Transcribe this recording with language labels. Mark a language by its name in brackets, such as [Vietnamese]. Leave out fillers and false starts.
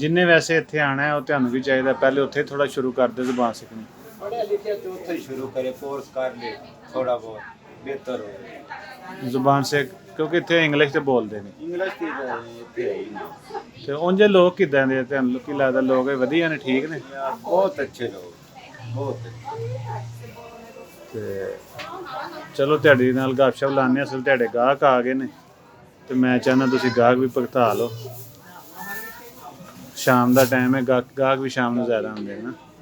[Punjabi] ਜਿੰਨੇ ਵੈਸੇ ਇੱਥੇ ਆਣਾ ਹੈ ਉਹ ਤੁਹਾਨੂੰ ਵੀ ਚਾਹੀਦਾ ਪਹਿਲੇ ਉੱਥੇ ਥੋੜਾ ਸ਼ੁਰੂ ਕਰਦੇ ਜ਼ੁਬਾਨ ਸਿੱਖਣੀ। [Hindi] पढ़े लिखे तो उठे ही शुरू करे, कोर्स कर ले थोड़ा बहुत बेहतर हो। [Punjabi] ਜ਼ੁਬਾਨ ਸਿੱਖ, ਕਿਉਂਕਿ ਇੱਥੇ ਇੰਗਲਿਸ਼ ਤੇ ਬੋਲਦੇ ਨੇ। [Hindi] इंग्लिश की इतने है ही नहीं [Punjabi] ਤੇ ਉਂਝ ਲੋਕ ਕਿਦਾਂ ਦੇ ਤੁਹਾਨੂੰ ਕੀ ਲੱਗਦਾ? ਲੋਕ ਇਹ ਵਧੀਆ ਨੇ, ਠੀਕ ਨੇ? [Hindi] यार, बहुत अच्छे लोग, बहुत अच्छे। [Punjabi] ਤੇ ਚਲੋ ਤੁਹਾਡੇ ਨਾਲ ਗੱਪਸ਼ਪ ਲਾਉਂਦੇ ਹਾਂ, ਅਸਲ ਤੁਹਾਡੇ ਗਾਹਕ ਆ ਗਏ ਨੇ ਤੇ ਮੈਂ ਚਾਹੁੰਦਾ ਤੁਸੀਂ ਗਾਹਕ ਵੀ ਭਗਤਾ ਲਓ। ਸ਼ਾਮ ਦਾ ਟਾਈਮ ਹੈ, ਗਾਹਕ ਵੀ ਸ਼ਾਮ ਨੂੰ ਜ਼ਿਆਦਾ ਹੁੰਦੇ ਨੇ ਨਾ।